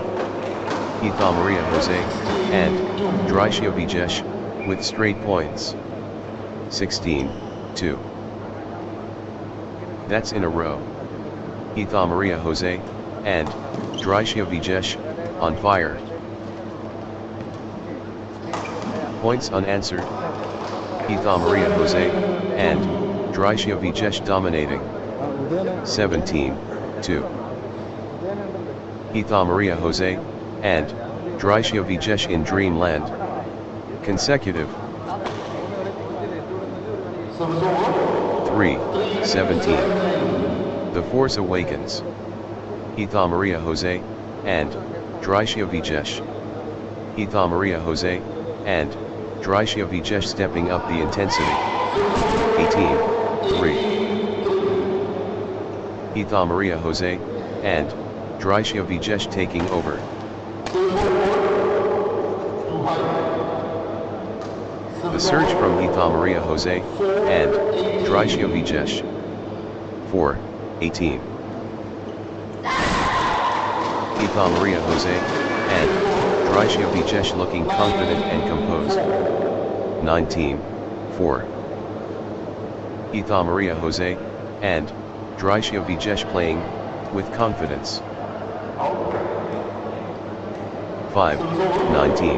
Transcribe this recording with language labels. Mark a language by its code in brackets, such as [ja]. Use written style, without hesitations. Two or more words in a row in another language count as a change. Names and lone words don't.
[en] Heatha Maria Jose and Drisha Vijesh with straight points. 16-2. That's in a row. Heatha Maria Jose and Drisha Vijesh on fire. Points unanswered. Heatha Maria Jose and Drisha Vijesh dominating. 17-2. Heatha Maria Jose and Drisha Vijesh in dreamland. Consecutive. 3-17. The Force Awakens. Heatha Maria Jose and Drisha Vijesh. Heatha Maria Jose and Drisha Vijesh stepping up the intensity. 18-3. Heatha Maria Jose and Drisha Vijesh taking over. The surge from Heatha Maria Jose and Drisha Vijesh. 4-18. Heatha Maria Jose and Drisha Vijesh looking confident and composed. 19-4. Heatha Maria Jose and Drisha Vijesh playing with confidence. 5-19.